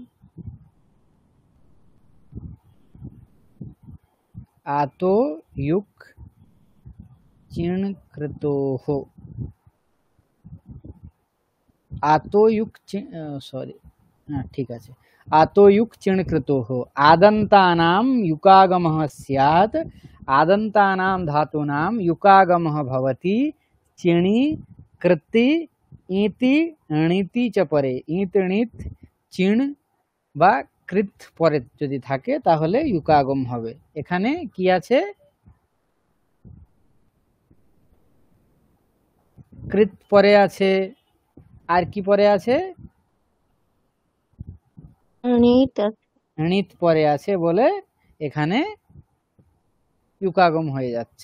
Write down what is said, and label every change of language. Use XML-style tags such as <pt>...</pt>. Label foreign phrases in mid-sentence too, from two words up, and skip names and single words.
<sa>আতো ইউক চিণকৃতোঃ।</sa> <bn>আতোয়ুক সরি, হ্যাঁ ঠিক আছে।</bn> <sa>আতোয়ুক চিণকৃতোঃ আদন্তানাম युकागमः स्यात्। आदन्तानां धातूनां युकागमः भवति चिणि कृति इति णिति च परे।</sa> <bn>ইত ণিত চিণ বা কৃত পরে যদি থাকে তাহলে ইউকাগম হবে। এখানে কি আছে? কৃত পরে আছে, আর কি পরে আছে? ণিত পরে আছে বলে এখানে ইউকাগম হয়ে যাচ্ছে।</bn>